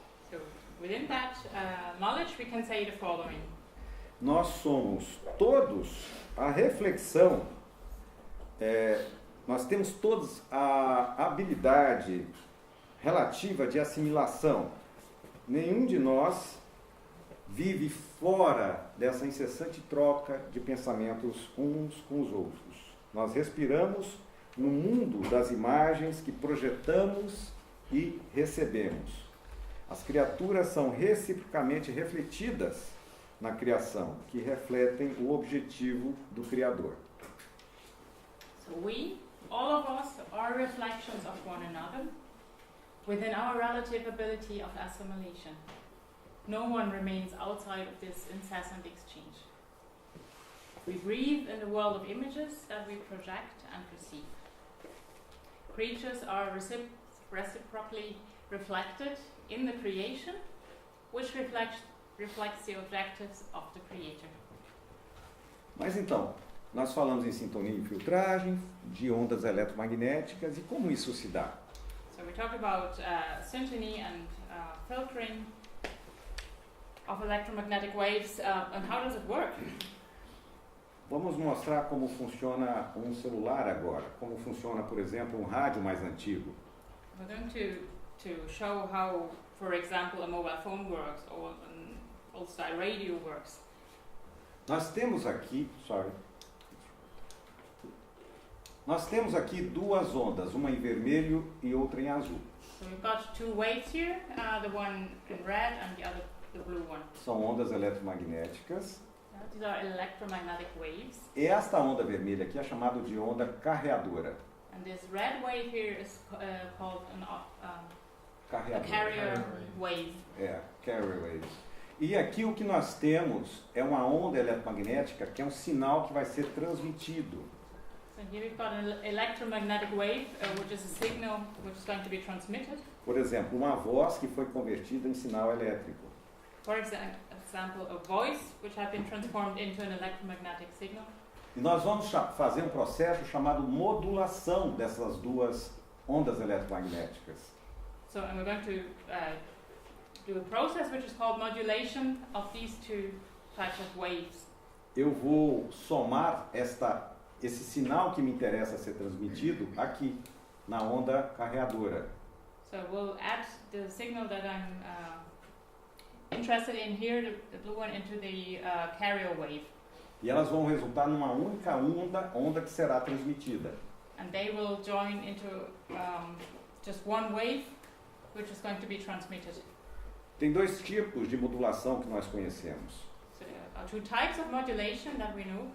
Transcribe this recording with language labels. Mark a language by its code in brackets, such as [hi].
[en] So within that knowledge, we can say the following. [pt] Nós somos todos a reflexão, nós temos todos a habilidade relativa de assimilação. Nenhum de nós vive fora dessa incessante troca de pensamentos uns com os outros. Nós respiramos no mundo das imagens que projetamos e recebemos. As criaturas são reciprocamente refletidas na criação, que refletem o objetivo do Criador. [en] So we, all of us, are reflections of one another within our relative ability of assimilation. No one remains outside of this incessant exchange. We breathe in the world of images that we project and perceive. Creatures are reciprocally reflected in the creation, which reflects the objectives of the Creator. [pt] Mas então, nós falamos em sintonia e filtragem, de ondas eletromagnéticas, e como isso se dá? [en] So we talked about syntony and filtering of electromagnetic waves, and how does it work? [pt] Vamos mostrar como funciona um celular agora, como funciona, por exemplo, um rádio mais antigo. [en] We're going to show how, for example, a mobile phone works or an old-style radio works. [pt] Nós temos aqui duas ondas, uma em vermelho e outra em azul. [en] So we've got two waves here, the one in red and the other, the blue one. [pt] São ondas eletromagnéticas. [en] These are electromagnetic waves. [pt] E esta onda vermelha aqui é chamada de onda carreadora. [en] And this red wave here is called a [pt] Carreadora. [en] carrier wave. Carrier waves. [pt] E aqui o que nós temos é uma onda eletromagnética que é um sinal que vai ser transmitido. [en] So here we've got an electromagnetic wave, which is a signal which is going to be transmitted. [pt] Por exemplo, uma voz que foi convertida em sinal elétrico. [en] For example, a voice which had been transformed into an electromagnetic signal. [pt] E nós vamos fazer um processo chamado modulação dessas duas ondas eletromagnéticas. [en] So, and we're going to do a process which is called modulation of these two types of waves. [pt] Eu vou somar esse sinal que me interessa ser transmitido aqui, na onda carreadora. [en] So we'll add the signal that I'm interested in here, the blue one, into the carrier wave. [pt] E elas vão resultar numa única onda que será transmitida. [en] And they will join into just one wave, which is going to be transmitted. [pt] Tem dois tipos de modulação que nós conhecemos. [en] So there are two types of modulation that we know.